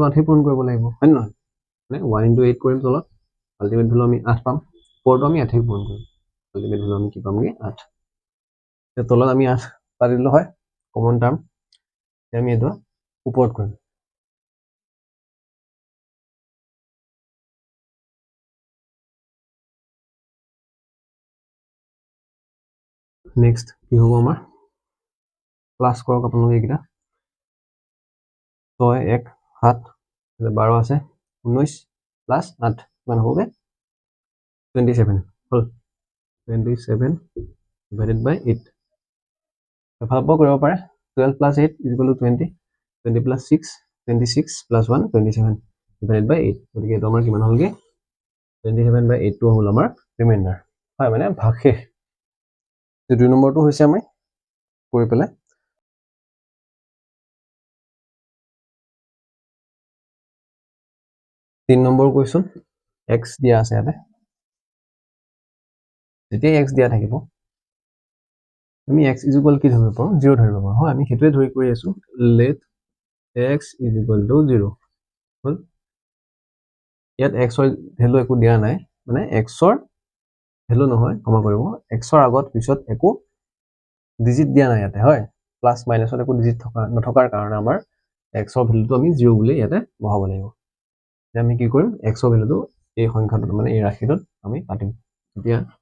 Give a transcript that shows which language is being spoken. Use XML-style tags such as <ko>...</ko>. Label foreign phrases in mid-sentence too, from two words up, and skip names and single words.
<as>8 পূৰণ কৰিব লাগিব হয় নহয় মানে 1 into 8 কৰিম তলত</as> <en>ultimate value</en> <as>আমি 8 পাম ওপৰটো আমি 8 পূৰণ কৰিম</as> <en>ultimate value</en> <as>আমি কি পামগে 8 এতিয়া তলত আমি 8 পাতিলো হয়</as> <en>common term</en> <as>আমি এটা ওপৰত কৰিম নেক্সট কি হ'ব আমাৰ প্লাস কৰক আপোনালোকে এইকেইটা 6 1 7 12 আছে 19 প্লাস 8 কিমান হ'বগে 27 হ'ল</as> <en>27 divided by 8</en> <as>এফালৰ পৰা কৰিব পাৰে</as> <en>12 plus 8 is equal to 20 20 plus 6 26 plus 1 27 divided by 8</en> <as>গতিকে এইটো আমাৰ কিমান হ'লগে 27/8 টো হ'ল আমাৰ ৰিমাইণ্ডাৰ হয় মানে ভাগশেষ যে 2 নম্বৰটো হৈছে আমি কৰি পেলাই 3 নম্বৰ কুৱেশ্যন x দিয়া আছে ইয়াতে যেতিয়া x দিয়া থাকিব আমি</as> <en>x is equal</en> <as>কি ধৰিব পাৰো 0 ধৰিব পাৰো হয় আমি সেইটোৱে ধৰি কৰি আছো</as> <en>let x is equal to 0</en> <as>হ'ল ইয়াত x ৰ ভ্যালু একো দিয়া নাই মানে x ৰ ভ্যালু নহয় ক্ষমা কৰিব x ৰ আগত পিছত একো ডিজিট দিয়া নাই ইয়াতে হয় প্লাস মাইনাসত একো ডিজিট নথকাৰ কাৰণে আমাৰ x ৰ ভ্যালুটো আমি 0 বুলি ইয়াতে বহাব লাগিব যে আমি কি কৰিম x ৰ ভ্যালুটো এই সংখ্যাটোত মানে এই ৰাশিটোত আমি পাতিম এতিয়া</as>